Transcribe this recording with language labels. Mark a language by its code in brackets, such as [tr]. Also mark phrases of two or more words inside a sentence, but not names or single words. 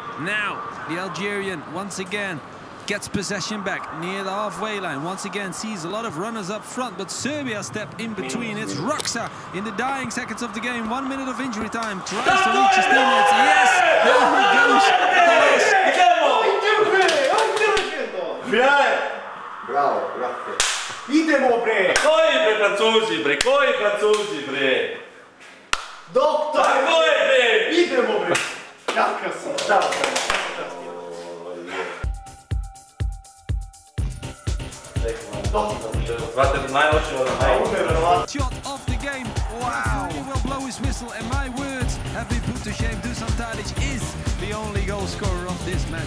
[en] Now the Algerian once again gets possession back near the halfway line. Once again sees a lot of runners up front, but Serbia step in between. It's Roxa in the dying seconds of the game. 1 minute of injury time. Tries to reach his teammates. Yes, there he goes. [it] Bravo, grazie. [sr] Idemo, bre! Koji francuzi, bre! Doktor! Tako je, bre! Kakav si, čao. [en] Shot off the game. Wow. He will blow his whistle, and my words have been put to shame. Dusan Tadic is the only goal scorer of this match.